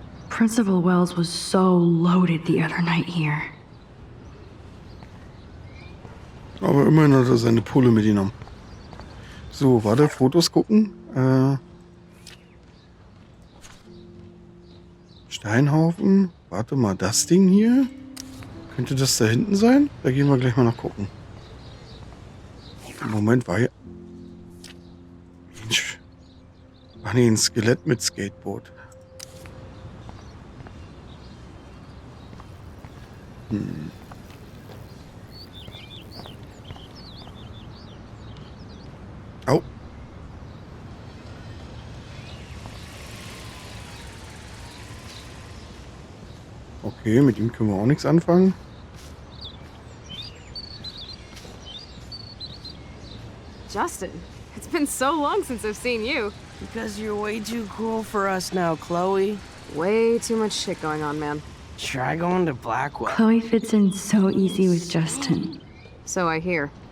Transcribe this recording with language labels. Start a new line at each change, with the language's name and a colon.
English: Principal Wells was so loaded the other night here.
German: Aber immerhin hat er seine Pulle mitgenommen. So, warte, Fotos gucken. Steinhaufen. Warte mal, das Ding hier? Könnte das da hinten sein? Da gehen wir gleich mal noch gucken. Im Moment war ja... Mensch. Ach nee, ein Skelett mit Skateboard. Au. Okay, mit ihm können wir auch nichts anfangen.
English: Justin, it's been so long since I've seen you. Because you're way too cool for us now, Chloe. Way too much shit going on, man. Try going to Blackwell. Chloe fits in so easy with Justin. So I hear.